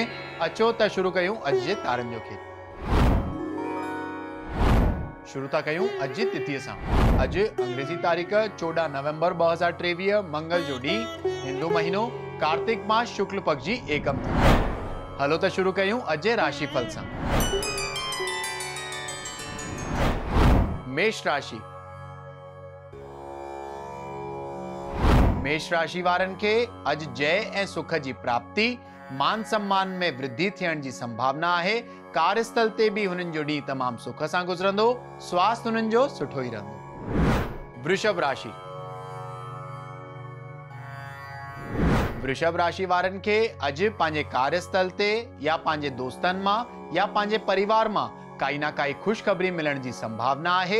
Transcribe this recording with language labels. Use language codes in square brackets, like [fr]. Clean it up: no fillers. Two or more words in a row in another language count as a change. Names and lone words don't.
[sd] अचो त शुरू कयूं अॼु जे तारनि जो खेल। शुरू था कयूं अॼु जी तिथीअ सां। अॼु अंग्रेजी तारीख़ 14 नवंबर 2023 मंगल जो ॾींहुं, हिंदू महीनो कार्तिक मास शुक्ल पक्ष जी एकम तिथि। हलो त शुरू कयूं अॼु जे राशिफल सां। मेष राशि। मेष राशि वारनि खे अॼु जय ऐं सुख जी प्राप्ति, मान सम्मान में वृद्धि थियण जी संभावना आहे। कार्यस्थल ते भी हुननि जो ॾींहुं तमामु सुख सां गुज़रंदो। स्वास्थ्य हुननि जो सुठो ई रहंदो। वृषभ राशि। वृषभ राशि वारनि खे अॼु पंहिंजे कार्यस्थल ते या पंहिंजे दोस्तनि मां या पंहिंजे परिवार मां काई ना काई ख़ुशख़बरी मिलण जी संभावना आहे।